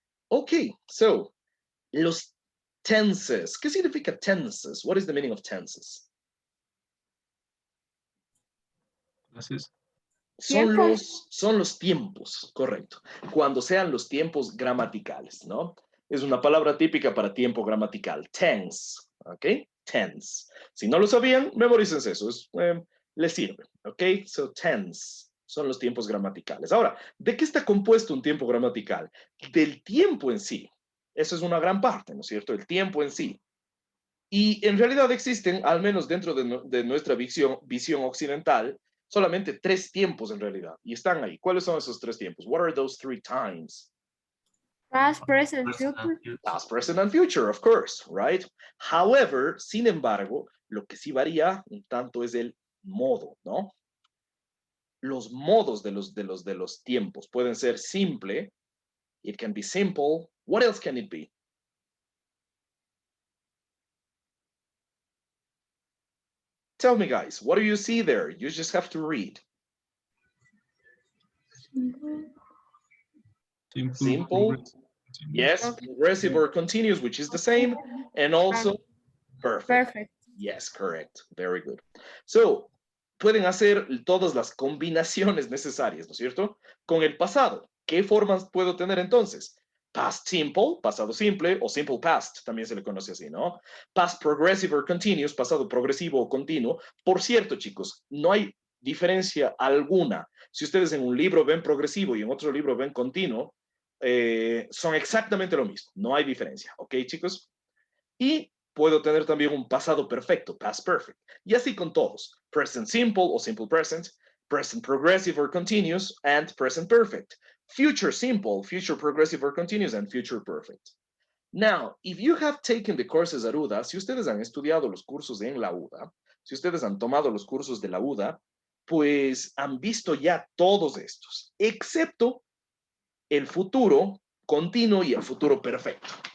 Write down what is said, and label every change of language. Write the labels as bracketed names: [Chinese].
[English] Okay, so [Spanish] los tenses. ¿Qué significa tenses? [English] What is the meaning of tenses? [Spanish] Gracias. Son los tiempos, correcto. Cuando sean los tiempos gramaticales, ¿no? Es una palabra típica para tiempo gramatical. Tense, ¿ok? Tense. Si no lo sabían, memorícense eso. Les sirve, ¿ok? So, tense son los tiempos gramaticales. Ahora, ¿de qué está compuesto un tiempo gramatical? Del tiempo en sí. Eso es una gran parte, ¿no es cierto? El tiempo en sí. Y en realidad existen, al menos dentro de nuestra visión occidental, solamente 3 tiempos en realidad. Y están ahí. ¿Cuáles son esos 3 tiempos? [English] What are those 3 times? Past, present, future. Past, present, and future, of course, right? However, [Spanish] sin embargo, lo que sí varía un tanto es el modo, ¿no? Los modos de los tiempos pueden ser simple. [English] It can be simple. What else can it be? Tell me, guys, what do you see there? You just have to read. Simple. Yes, progressive or continuous, which is the same, and also perfect. Perfect. Yes, correct. Very good. [Spanish] So, pueden hacer todas las combinaciones necesarias, ¿no es cierto? Con el pasado. ¿Qué formas puedo tener entonces? Past simple, pasado simple, o simple past, también se le conoce así, ¿no? Past progressive or continuous, pasado progresivo o continuo. Por cierto, chicos, no hay diferencia alguna. Si ustedes en un libro ven progresivo y en otro libro ven continuo, son exactamente lo mismo. No hay diferencia, ¿ok, chicos? Y puedo tener también un pasado perfecto, past perfect. Y así con todos. [English] Present simple o simple present, present progressive or continuous, and present perfect. Future simple, future progressive or continuous, and future perfect. Now, if you have taken the courses at UDA, [Spanish] si ustedes han estudiado los cursos en la UDA, si ustedes han tomado los cursos de la UDA, pues han visto ya todos estos, excepto el futuro continuo y el futuro perfecto.